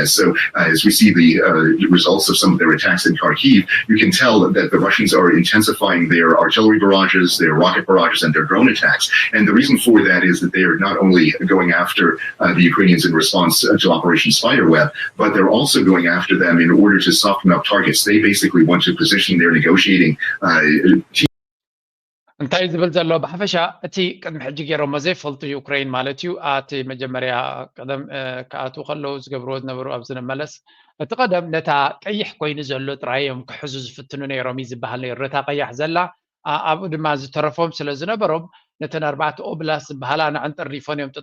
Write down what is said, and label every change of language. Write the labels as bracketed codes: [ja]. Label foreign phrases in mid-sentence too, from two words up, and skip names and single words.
[en] So as we see the results of some of their attacks in Kharkiv, you can tell that the Russians are intensifying their artillery barrages, their rocket barrages, and their drone attacks. And the reason for that is that they are not only going after the Ukrainians in response to Operation Spiderweb, but they're also going after them in order to soften up targets. They basically want to position their negotiating team. [ti] እንታይ ዝብል ዘሎ ብሓፈሻ እቲ ቅድሚ ሕጂ ገይሮሞ ዘይፈልጡ ዩክሬን ማለት እዩ ኣቲ መጀመርያ ቀደም ከኣትዉ ከለዉ ዝገብርዎ ዝነበሩ ኣብ ዝንመለስ እቲ ቀደም ነታ ቀይሕ ኮይኑ ዘሎ ጥራዮም ክሕዙ ዝፍትኑ ነይሮም እዩ ዝበሃል ነይሩ ነታ ቀያሕ ዘላ ኣብኡ ድማ ዝተረፎም ስለ ዝነበሮም ነተን 4 ኦብላስ ዝበሃላ ንዕንጠሪፎን እዮም